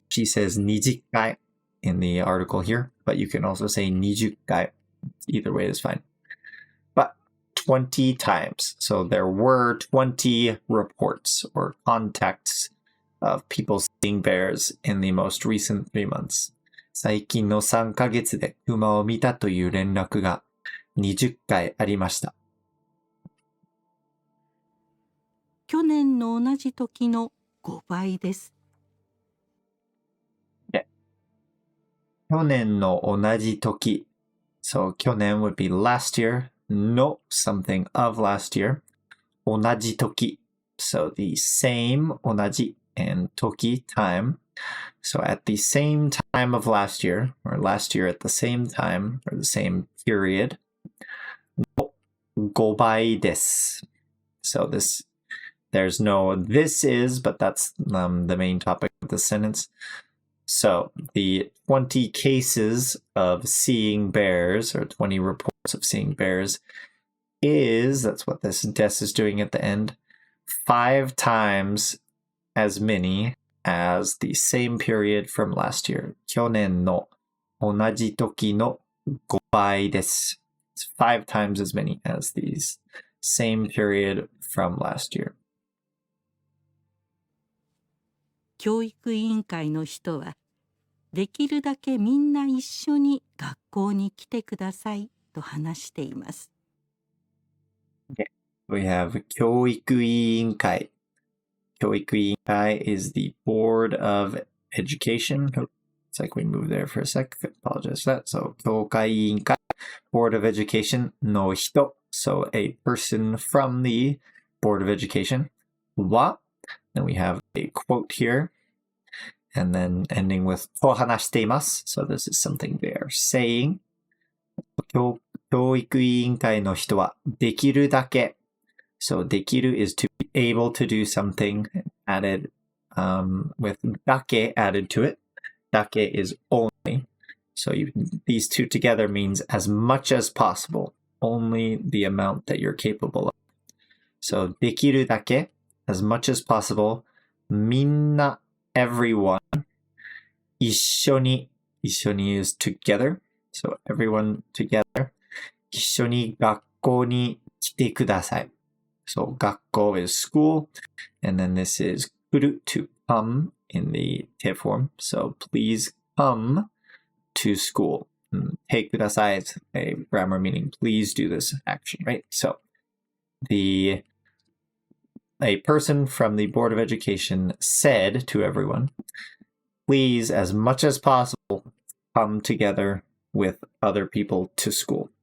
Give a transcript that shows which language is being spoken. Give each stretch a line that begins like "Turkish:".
English: She says 20回 in the article here, but you can also say 20回. Either way is fine. But 20 times. So there were 20 reports or contacts of people seeing bears in the most recent 3 months.
Japanese: 最近の3ヶ月で熊を見たという連絡が20回ありました。去年の同じ時の5倍です。去年の同じ時
English: So 去年 would be last year. の something of last year. 同じ時 So the same 同じ and 時 time. So at the same time of last year, or last year at the same time, or the same period,
Japanese: の5倍です.
English: So this there's no this is, but that's the main topic of the sentence. So the 20 cases of seeing bears, or 20 reports of seeing bears, that's what this des is doing at the end, 5 times as many as the same period from last year.
Japanese: 去年の同じ時の5倍です。
English: It's 5 times as many as the same period from last year.
Japanese: 教育委員会の人は、できるだけみんな一緒に学校に来てくださいと話しています。
English: Okay. We have 教育委員会. 教育委員会 is the Board of Education. It's like we moved there for a sec. Apologize for that. So 教会委員会, Board of Education の人. So a person from the Board of Education. は, then we have a quote here. And then ending with
Japanese: と話しています.
English: So this is something they are saying.
Japanese: 教育委員会の人はできるだけ.
English: So できる is to be able to do something added with だけ added to it. だけ is only. So these two together means as much as possible. Only the amount that you're capable of. So できるだけ as much as possible. みんな everyone. 一緒に is together. So everyone together.
Japanese: 一緒に学校に来てください.
English: So 学校 is school. And then this is 来る to come in the te form. So please come to school. てください is a grammar meaning please do this action, right? So a person from the Board of Education said to everyone, please, as much as possible, come together with other people to school.